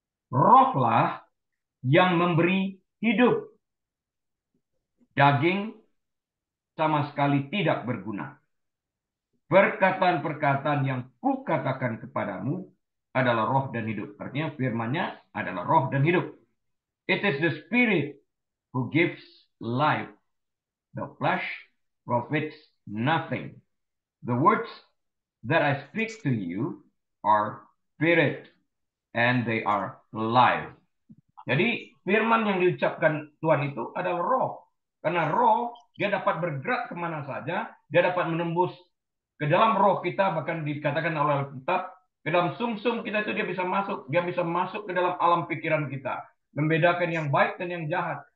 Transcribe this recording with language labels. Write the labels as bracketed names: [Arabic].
[Indonesian] Rohlah yang memberi hidup. Daging sama sekali tidak berguna. Perkataan-perkataan yang kukatakan kepadamu adalah roh dan hidup. Artinya firman-Nya adalah roh dan hidup. [English] It is the Spirit who gives life. The flesh profits nothing. The words that I speak to you are spirit and they are life. [Indonesian] Jadi firman yang diucapkan Tuhan itu adalah roh. Karena roh dia dapat bergerak kemana saja. Dia dapat menembus ke dalam roh kita. Bahkan dikatakan oleh Alkitab, ke dalam sumsum kita itu dia bisa masuk. Dia bisa masuk ke dalam alam pikiran kita. Membedakan yang baik dan yang jahat.